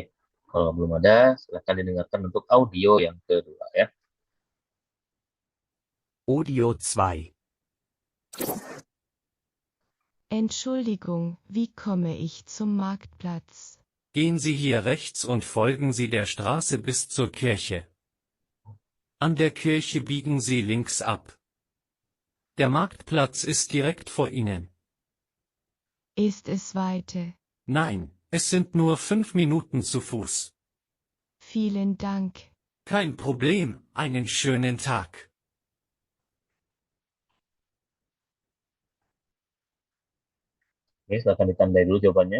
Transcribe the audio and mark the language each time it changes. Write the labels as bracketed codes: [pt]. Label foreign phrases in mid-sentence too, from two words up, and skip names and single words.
[id] Kalau belum ada, silakan didengarkan untuk audio yang kedua ya. Audio 2. [de] Entschuldigung, wie komme ich zum Marktplatz? Gehen Sie hier rechts und folgen Sie der Straße bis zur Kirche. An der Kirche biegen Sie links ab. Der Marktplatz ist direkt vor Ihnen. Ist es weiter? Nein, es sind nur 5 Minuten zu Fuß. Vielen Dank. Kein Problem, einen schönen Tag. [id] Oke, silakan ditandai dulu jawabannya.